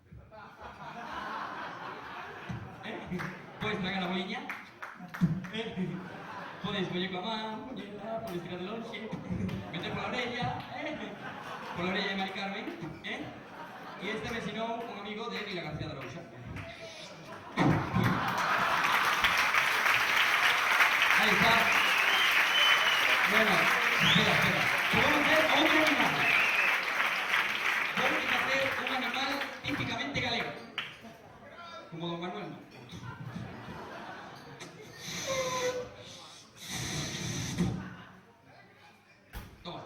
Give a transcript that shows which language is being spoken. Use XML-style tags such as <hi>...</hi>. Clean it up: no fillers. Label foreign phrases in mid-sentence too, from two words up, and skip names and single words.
<gl>Podes... uña. Podes coller coa man, poñela, podes tirar de lonxe, meter pola orella, pola orella de Mari Carmen, e este me ensinou un amigo de Vila García de Arousa.</gl> <es>Ahí está. Bueno, espera. Podemos hacer outro animal. Vamos a hacer un animal típicamente galego. Como Don Manuel, ¿no? Toma.</es>